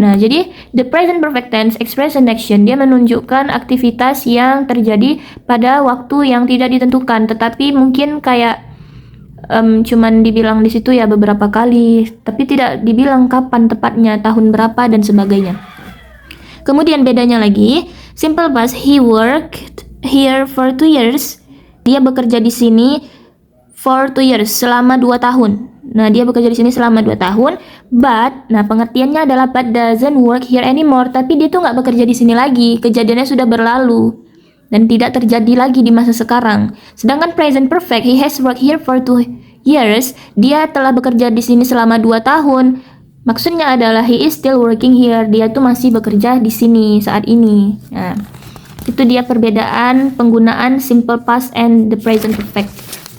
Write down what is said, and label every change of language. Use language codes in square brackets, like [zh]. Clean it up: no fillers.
[id] Nah, jadi [en] the present perfect tense express an action. [id] Dia menunjukkan aktivitas yang terjadi pada waktu yang tidak ditentukan, tetapi mungkin kayak cuman dibilang di situ ya beberapa kali, tapi tidak dibilang kapan tepatnya, tahun berapa dan sebagainya. Kemudian bedanya lagi, [en] simple past, he worked here for 2 years. [id] Dia bekerja di sini [en] for 2 years, [id] selama 2 tahun. Nah, dia bekerja di sini selama 2 tahun, but, nah pengertiannya adalah [en] but doesn't work here anymore, [id] tapi dia tuh nggak bekerja di sini lagi, kejadiannya sudah berlalu dan tidak terjadi lagi di masa sekarang. [en] Sedangkan present perfect, he has worked here for 2 years, [id] dia telah bekerja di sini selama 2 tahun. Maksudnya adalah [en] he is still working here, [id] dia tuh masih bekerja di sini saat ini. Nah, itu dia perbedaan penggunaan simple past and the present perfect.